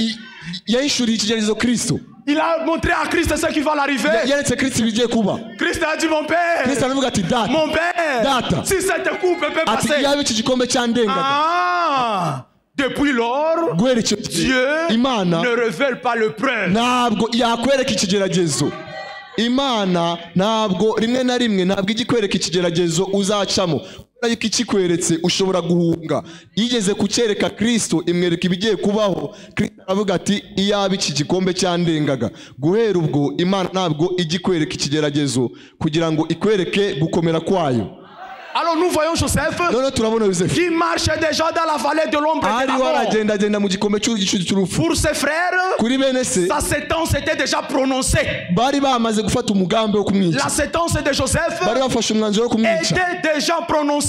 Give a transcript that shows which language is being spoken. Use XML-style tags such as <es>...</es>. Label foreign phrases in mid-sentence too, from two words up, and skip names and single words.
<fr>Il a montré à Christ ce qui va l'arriver. Christ a dit, mon père, si cette coupe peut passer. Depuis lors, Dieu ne révèle pas le preuve.</fr> <rw>Imana ntabwo rimwe na rimwe ntabwo igikwereka ikigeragezo uzacamo ariko ikikweretse ushobora guhunga. Yigeze kucyereka Kristo imwereka ibigiye kubaho. Kristo aravuga ati iyaba iki gikombe cyandengaga. Guhera ubwo Imana ntabwo igikwereka ikigeragezo kugira ngo ikwereke gukomera kwayo.</rw> <fr>Alors nous voyons Joseph qui marchait déjà dans la vallée de l'ombre et de la mort. Pour ses frères, sa séquence était déjà prononcée. La séquence de Joseph était déjà prononcée.</fr>